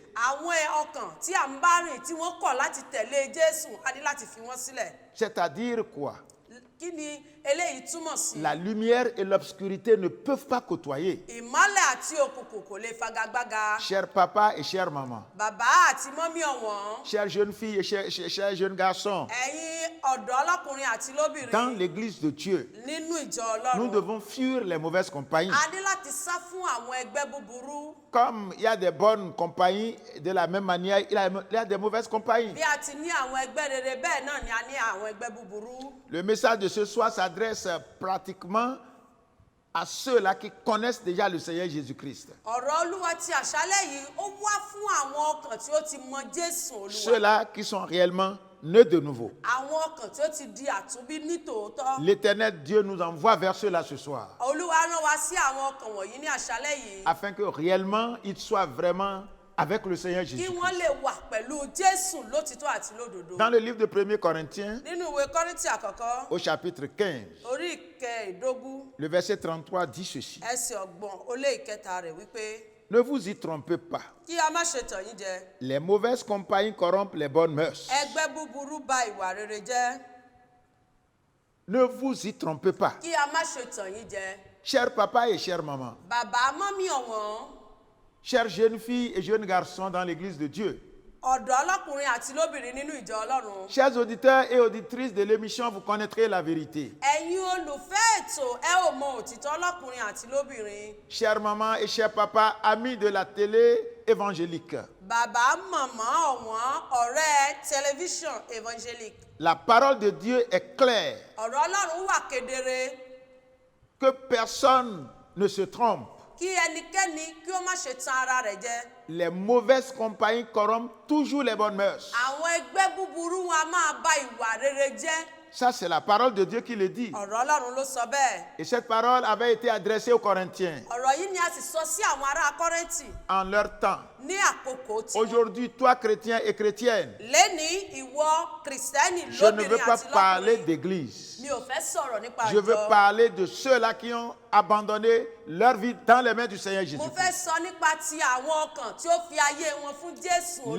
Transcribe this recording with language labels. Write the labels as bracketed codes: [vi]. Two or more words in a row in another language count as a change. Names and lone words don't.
[yo] Àwọn ọkàn tí à ń bá rìn tí wọ́n kọ̀ láti tẹ̀lé Jésù a ní láti fi wọ́n sílẹ̀. [fr] C'est-à-dire quoi? [yo] kí ni eléyìí túmọ̀ sí? [fr] La lumière et l'obscurité ne peuvent pas côtoyer. [yo] Ìmọ́lẹ̀ àti òkùnkùn kò lè fagagbága. [fr] Cher papa et chère maman, [yo] Bàbá àti mọ́mí ọ̀wọ́n, [fr] chères jeunes filles et chers jeunes garçons, [yo] ẹ̀yin ọ̀dọ́ ọlọ́kùnrin àti [fr] dans [yo] lóbìnrin [fr] l'église de Dieu, [yo] nínú ìjọ [fr] nous [yo] Ọlọ́run, [fr] devons fuir les mauvaises compagnies. [yo] a ní láti sá fún àwọn ẹgbẹ́ búburú. [fr] Comme il y a des bonnes compagnies, de la même manière, il y a des mauvaises compagnies. [yo] Bí a ti ní àwọn ẹgbẹ́ rere bẹ́ẹ̀ náà ni a ní àwọn ẹgbẹ́ búburú. [fr] Le message de ce soir s'adresse pratiquement à ceux-là qui connaissent déjà le Seigneur Jésus-Christ. [yo] Ọ̀rọ̀ Olúwa ti àṣálẹ́ yìí ó wá fún àwọn ọkàn tí ó ti mọ Jésù Olúwa. [fr] Ceux-là qui sont réellement nés de nouveau. [yo] Àwọn ọkàn tí ó ti di àtúnbí ní tòótọ́. [fr] L'Éternel Dieu nous envoie vers ceux-là ce soir, [yo] Olúwa rán wa sí àwọn ọkàn wọ̀nyí ní àṣálẹ́ yìí. [fr] afin que réellement ils soient vraiment avec le Seigneur [yo] Kí [fr] Jésus. [yo] wọ́n lè wà pẹ̀lú Jésù lótìtọ́ àti lódodo. [fr] Dans le livre de 1 Corinthiens, [yo] Nínú ìwé Kọ́ríńtì àkọ́kọ́, [fr] au chapitre 15, [yo] orí ìkẹẹ̀dógún, [fr] le verset 33 dit ceci. [yo] ẹsẹ̀ ọgbọ̀n ó lé ìkẹta rẹ̀ wípé [fr] Ne vous y trompez pas. [yo] kí a má ṣe tàn yín jẹ. [fr] Les mauvaises compagnies corrompent les bonnes mœurs. [yo] Ẹgbẹ́ búburú ba ìwà rere jẹ́. [fr] Ne vous y trompez pas. [yo] Kí a má ṣe tàn yín jẹ. [fr] Chers papa et chères mamans, [yo] Bàbá mọ́mí ọ̀wọ́n, [fr] chères jeunes filles et jeunes garçons dans l'église de Dieu, [yo] ọ̀dọ́ ọlọ́kùnrin àti lóbìnrin nínú ìjọ Ọlọ́run. [fr] chers auditeurs et auditrices de l'émission, vous connaîtrez la vérité. [yo] Ẹ̀yin olùfẹ́ ètò ẹ ò mọ òtítọ́ lọ́kùnrin àti lóbìnrin. [fr] Chères mamans et chers papas, amis de la télé évangélique, [yo] Bàbá màmá ọ̀wọ́n ọ̀rẹ́ tẹlifíṣàn évangélique. [fr] la parole de Dieu est claire, [yo] Ọ̀rọ̀ Ọlọ́run wà kedere. [fr] que personne ne se trompe. [yo] Kí ẹnikẹ́ni kí ó má ṣe tan ara rẹ̀ jẹ. [fr] Les mauvaises compagnies corrompent toujours les bonnes mœurs. [yo] Àwọn ẹgbẹ́ búburú wọn a máa ba ìwà rere jẹ́. [fr] Ça, c'est la parole de Dieu qui le dit. [yo] Ọ̀rọ̀ Ọlọ́run ló sọ bẹ́ẹ̀. [fr] Et cette parole avait été adressée aux Corinthiens [yo] Ọ̀rọ̀ yìí ni a sì sọ sí àwọn ará Kọ́ríńtì [fr] en leur temps. [yo] ní àkókò tí. [fr] Aujourd'hui, toi, chrétien et chrétienne, [yo] Lénìí ìwọ Kìrìsìtẹ́nì [fr] je ne veux [yo] lóbìnrin [fr] pas [yo] àti [fr] parler [yo] lọ́kùnrin. [fr] d'église. [yo] Mi ò fẹ́ sọ̀rọ̀ nípa [fr] Je veux [yo] ìjọ. [fr] parler de ceux-là qui ont abandonné leur vie dans les mains du Seigneur [yo] Mo [fr] Jésus. [yo] fẹ́ sọ nípa ti àwọn ọkàn tí ó fi ayé wọn fún Jésù Olúwa.